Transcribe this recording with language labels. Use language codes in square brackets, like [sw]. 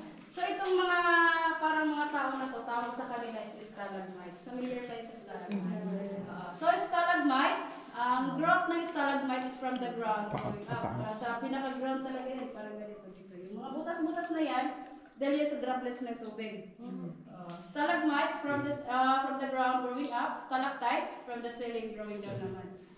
[tl] So itong mga parang mga tao na to, tawag sa kanila is stalagmite. Familiar tayo sa stalagmite. [en] So stalagmite, growth ng stalagmite is from the ground going up. [tl] Sa pinaka-ground talaga yan, parang ganito dito. Yung mga butas-butas na yan, dahil yan sa droplets ng tubig. [en] Stalagmite from the ground growing up, stalactite from the ceiling growing down naman.